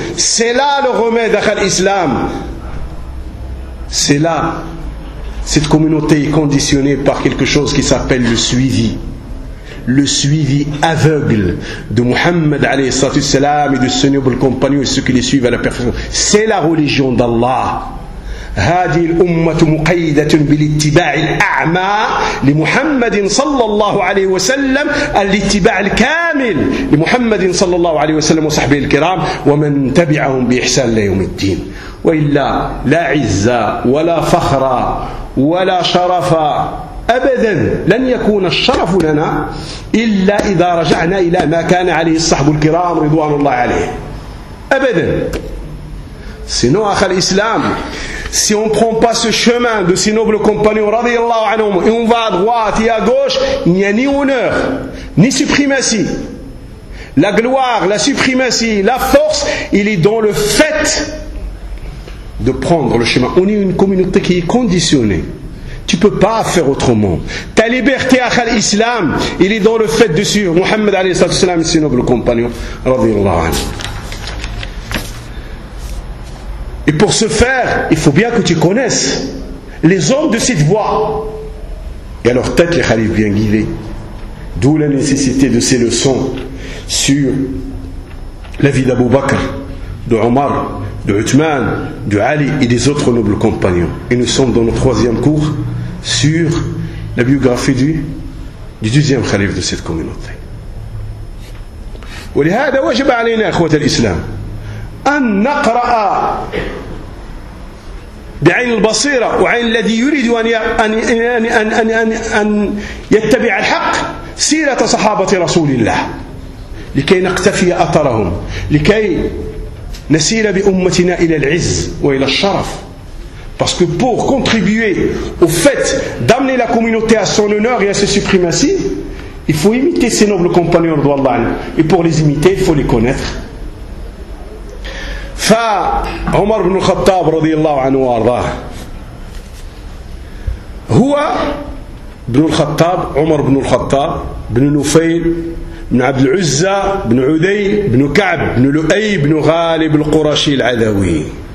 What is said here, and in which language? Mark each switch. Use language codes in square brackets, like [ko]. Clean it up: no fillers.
[fr] C'est là le remède à l'islam. C'est là, cette communauté est conditionnée par quelque chose qui s'appelle le suivi aveugle de Muhammad alayhi salatu salam et de ses nobles compagnons et ceux qui les suivent à la perfection. C'est la religion d'Allah. [ar] هذه الأمة مقيدة بالاتباع الأعمى لمحمد صلى الله عليه وسلم الاتباع الكامل لمحمد صلى الله عليه وسلم وصحبه الكرام ومن تبعهم بإحسان ليوم الدين وإلا لا عزة ولا فخر ولا شرف أبدا لن يكون الشرف لنا إلا إذا رجعنا إلى ما كان عليه الصحب الكرام رضوان الله عليه أبدا سنو أخ الإسلام [fr] si on ne prend pas ce chemin de ses nobles compagnons, radiallahu anhum, et on va à droite et à gauche, il n'y a ni honneur, ni suprématie. La gloire, la suprématie, la force, il est dans le fait de prendre le chemin. On est une communauté qui est conditionnée. Tu ne peux pas faire autrement. Ta liberté à l'islam, il est dans le fait de suivre Mohammed alayhi salam et ses nobles compagnons, radiallahu anhum. Et pour ce faire, il faut bien que tu connaisses les hommes de cette voie. Et alors, tête les khalifs bien guidés. D'où la nécessité de ces leçons sur la vie d'Abu Bakr, de Omar, de Uthman, de Ali et des autres nobles compagnons. Et nous sommes dans notre troisième cours sur la biographie du deuxième khalif de cette communauté. Et c'est ce que nous devons faire, frères de l'islam. [ar] أن نقرأ بعين البصيرة وعين الذي يريد أن أن أن أن أن أن أن أن يتبع الحق سيرة صحابة رسول الله لكي نقتفي أثرهم لكي نسير بأمتنا إلى العز وإلى الشرف. [fr] Parce que pour contribuer au fait d'amener la communauté à son honneur et à sa suprématie, il faut imiter ses nobles compagnons de Allah. Et pour les imiter, il faut les connaître. [ar] فعمر بن الخطاب رضي الله عنه وارضاه هو بن الخطاب عمر بن الخطاب بن نفيل بن عبد العزة بن عدي بن كعب بن لؤي بن غالب القرشي العدوي